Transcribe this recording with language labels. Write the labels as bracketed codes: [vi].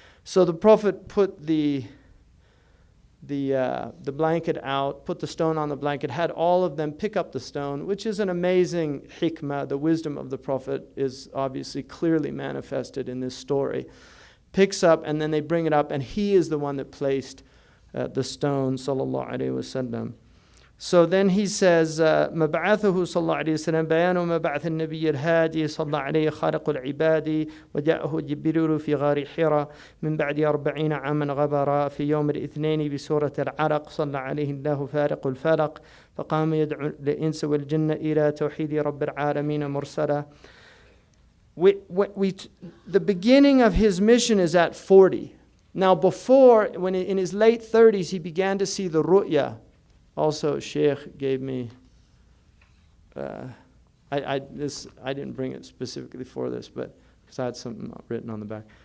[en] So the Prophet put the blanket out, put the stone on the blanket, had all of them pick up the stone, which is an amazing hikmah. The wisdom of the Prophet is obviously clearly manifested in this story. Picks up, and then they bring it up, and he is the one that placed the stone, sallallahu alayhi wasallam. So then he says, [ar] مبعثه صلى الله عليه وسلم بيان مبعث النبي الهادي صلى عليه خالق العباد وجاءه جبريل في غار حراء من بعد 40 عاما غبرا في يوم الاثنين بسورة العلق صلى عليه الله فارق الفلق فقام يدعو الإنس والجن إلى توحيد رب العالمين مرسلا. [en] The beginning of his mission is at 40. Now before, when in his late 30s, he began to see the ru'ya. Also, Shaykh gave me, I didn't bring it specifically for this, but because I had something written on the back.